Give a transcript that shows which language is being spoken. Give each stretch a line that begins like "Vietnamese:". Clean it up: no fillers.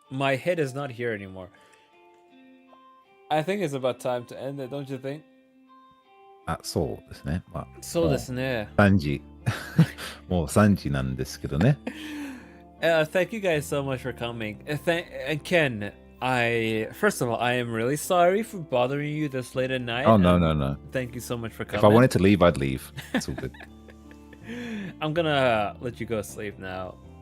English: My head is not here anymore. I think it's about time to end it, don't you think?
Japanese: そうですね。そうですね。もう3時。もう3時なんですけどね。
English: Thank you guys so much for coming. And Ken, first of all, I am really sorry for bothering you this late at night. Oh, no. Thank you so much for coming. If I wanted to leave, I'd leave. It's all good. I'm gonna let you go sleep now.